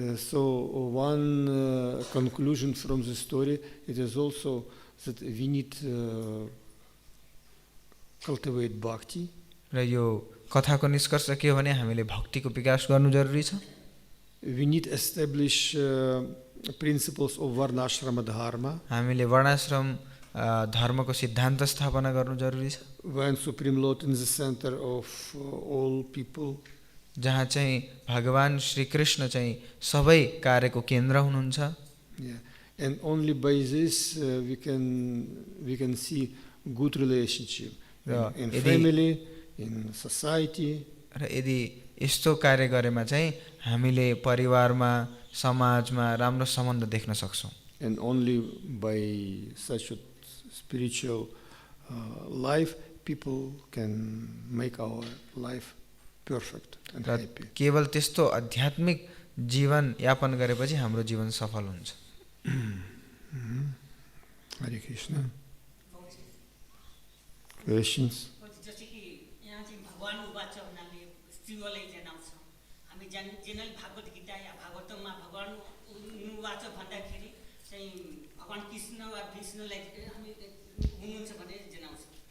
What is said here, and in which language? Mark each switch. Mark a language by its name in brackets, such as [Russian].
[English] So one conclusion from the story, it is also that we need cultivate bhakti. [Nepali] र यो कथाको निष्कर्ष के हो भने हामीले भक्तिको विकास गर्नु जरुरी छ। [English] We need establish principles of varnashrama dharma. [Nepali] हामीले वर्णाश्रम धर्मको सिद्धान्त स्थापना गर्नु जरुरी छ। [English] When Supreme Lord in the center of all people. [Nepali] जहाँ चाहिँ भगवान श्री कृष्ण चाहिँ सबै कार्यको केन्द्र हुनुहुन्छ। [English] Yeah. And only by this we can see good relationship in family, in society. [Nepali] र यदि यस्तो कार्य गरेमा चाहिँ हामीले परिवारमा, समाजमा राम्रो सम्बन्ध देख्न सक्छौं। [English] And only by such a spiritual life people can make our life perfect and happy. [Nepali] केवल त्यस्तो आध्यात्मिक जीवन यापन गरेपछि हाम्रो जीवन सफल हुन्छ। [English] Hare Krishna. Questions? [Nepali] जैसे कि यहाँ चाहिँ भगवान उवाचा भन्नाले शिवलाई जनाउँछ। हामी जेनरली भागवत गीता या भागवतममा भगवान उवाचा भन्दाखेरि चाहिँ भगवान कृष्ण वा विष्णुलाई हामी हुनुहुन्छ भनेर जनाउँछ।